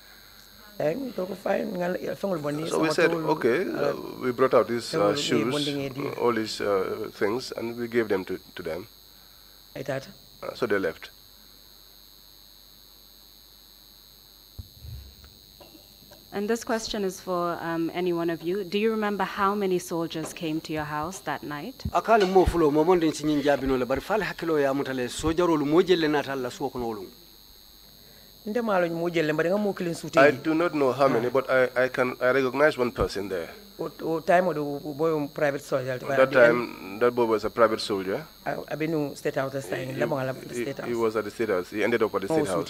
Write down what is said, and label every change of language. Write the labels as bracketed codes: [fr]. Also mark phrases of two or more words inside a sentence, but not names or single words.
[en] So we said, okay, we brought out his shoes, all his things, and we gave them to them. So they left. And this question is for any one of you. Do you remember how many soldiers came to your house that night? [man] Akale mo fulo mo monde nsinyin jabino le bari fal hakilo ya mutale sojarolu mo jelle natalla suokono wolum. [en] I do not know how many, but I recognize one person there. That time, that boy was a private soldier. He was at the State House. He ended up at the State House.